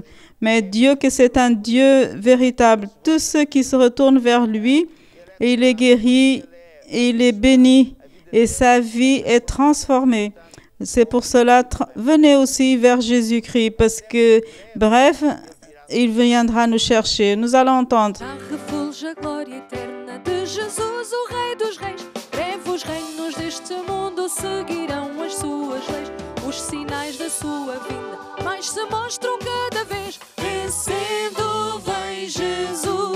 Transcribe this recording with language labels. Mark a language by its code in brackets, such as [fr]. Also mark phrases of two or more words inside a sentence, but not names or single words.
[fr] Mais Dieu, que c'est un Dieu véritable. Tous ceux qui se retournent vers lui, il est guéri, il est béni, et sa vie est transformée. C'est pour cela, venez aussi vers Jésus-Christ, parce que, bref, il viendra nous chercher. Nous allons entendre. [pt] A glória eterna de Jesus, o Rei dos Reis. Breve os reinos deste mundo seguirão as suas leis. Os sinais da sua vinda mais se mostram cada vez. Vencendo vem Jesus.